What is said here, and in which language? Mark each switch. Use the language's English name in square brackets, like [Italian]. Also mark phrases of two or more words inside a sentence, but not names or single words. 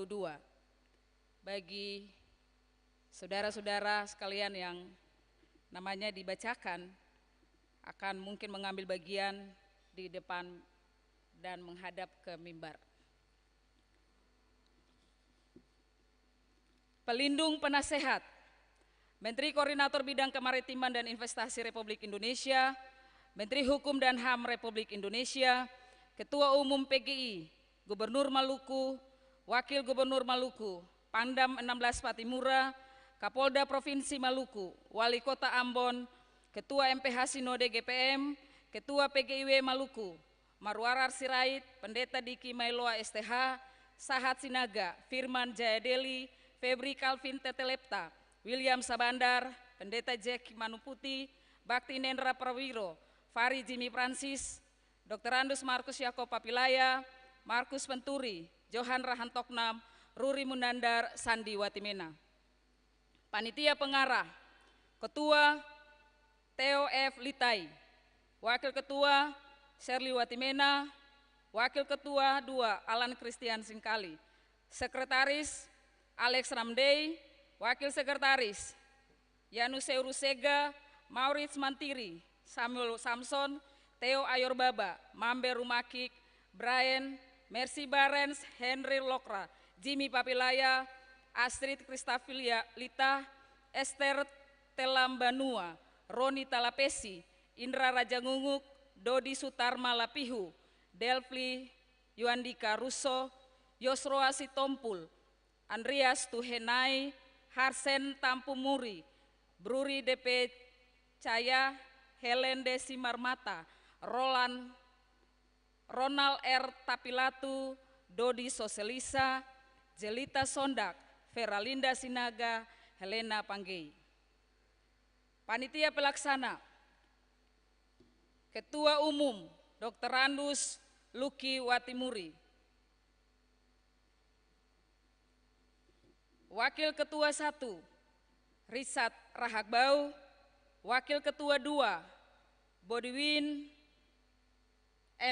[Indonesian] Bagi saudara-saudara sekalian yang namanya dibacakan, akan mungkin mengambil bagian di depan dan menghadap ke mimbar. Pelindung Penasehat, Menteri Koordinator Bidang Kemaritiman dan Investasi Republik Indonesia, Menteri Hukum dan HAM Republik Indonesia, Ketua Umum PGI, Gubernur Maluku, Wakil Gubernur Maluku, Pangdam 16 Patimura, Kapolda Provinsi Maluku, Wali Kota Ambon, Ketua MPH Sinode GPM, Ketua PGIW Maluku, Marwarar Sirait, Pendeta Diki Mailoa STH, Sahat Sinaga, Firman Jayadeli, Febri Calvin Tetelepta, William Sabandar, Pendeta Jack Manuputi, Bakti Nendra Prawiro, Fari Jimmy Francis, Dr. Andus Markus Yakob Papilaya, Markus Penturi, Johan Rahantoknam, Ruri Munandar, Sandi Watimena. Panitia Pengarah, Ketua Theo F. Litai, Wakil Ketua Shirley Watimena, Wakil Ketua 2 Alan Christian Singkali, Sekretaris Alex Ramdey, Wakil Sekretaris Yanus Seurusega, Maurits Mantiri, Samuel Samson, Theo Ayorbaba, Mamber Rumakik, Brian, Mercy Barens, Henry Lokra, Jimmy Papilaya, Astrid Kristafilia Lita, Esther Telambanua, Roni Talapesi, Indra Rajangunguk, Dodi Sutarma Lapihu, Delphi Yuandika Russo, Yosroa Sitompul, Andreas Tuhenai, Harsen Tampumuri, Bruri DP Caya, Helen Desi Marmata, Ronald R. Tapilatu, Dodi Soselisa, Jelita Sondak, Veralinda Sinaga, Helena Panggei. Panitia Pelaksana, Ketua Umum Dr. Andus Luki Watimuri, Wakil Ketua 1 Risat Rahakbau, Wakil Ketua 2 Bodiwin M.